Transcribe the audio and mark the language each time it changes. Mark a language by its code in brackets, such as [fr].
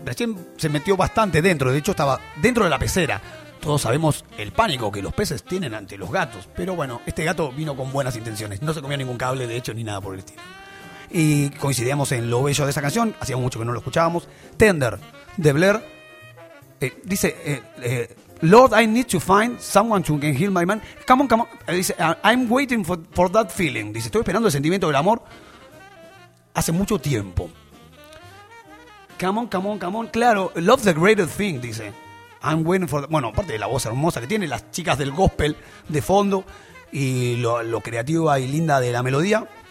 [es] Recién se metió bastante dentro. De hecho, estaba dentro de la pecera. Todos sabemos el pánico que los peces tienen ante los gatos. Pero bueno, este gato vino con buenas intenciones. No se comió ningún cable, de hecho, ni nada por el estilo. Y coincidíamos en lo bello de esa canción. Hacía mucho que no lo escuchábamos. Tender, de Blair. Dice... [en] Lord, I need to find someone to can heal my man. Come on, come on. [es] Dice, [en] I'm waiting for that feeling. [es] Dice, estoy esperando el sentimiento del amor hace mucho tiempo. [en] Come on, come on, come on. Claro, love's the greatest thing, dice. I'm waiting for... [es] Bueno, aparte de la voz hermosa que tiene, las chicas del gospel de fondo y lo creativa y linda de la melodía.